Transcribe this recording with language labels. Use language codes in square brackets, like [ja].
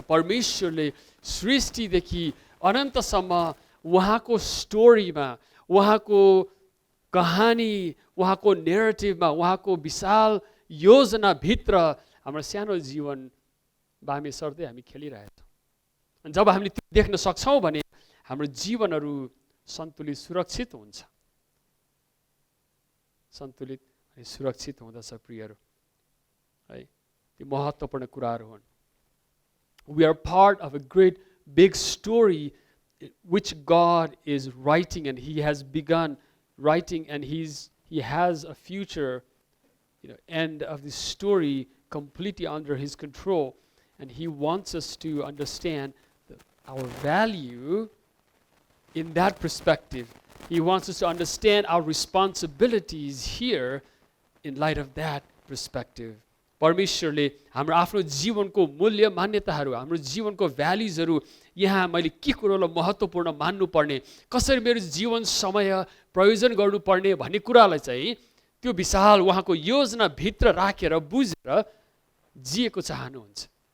[ne] परमेश्वरले सृष्टिदेखि अनन्तसम्म उहाँको स्टोरीमा, उहाँको कहानी, उहाँको नेरेटिभमा, उहाँको विशाल योजनाभित्र हाम्रो सानो जीवन बामे सर्दै हामी खेलिरहेछौँ। अनि जब हामीले त्यो देख्न सक्छौँ भने हाम्रो जीवनहरू सन्तुलित सुरक्षित हुन्छ, सन्तुलित अनि सुरक्षित हुँदछ। प्रियहरू है, त्यो महत्त्वपूर्ण कुराहरू हुन्। [en] We are part of a great big story which God is writing, and he has begun writing, and he has a future, end of this story completely under his control, and he wants us to understand our value in that perspective. He wants us to understand our responsibilities here in light of that perspective. [ne] परमेश्वरले हाम्रो आफ्नो जीवनको मूल्य मान्यताहरू, हाम्रो जीवनको भ्याल्युजहरू, यहाँ मैले के कुरोलाई महत्त्वपूर्ण मान्नुपर्ने, कसरी मेरो जीवन समय प्रयोजन गर्नुपर्ने भन्ने कुरालाई चाहिँ त्यो विशाल उहाँको योजनाभित्र राखेर बुझेर जिएको चाहनुहुन्छ।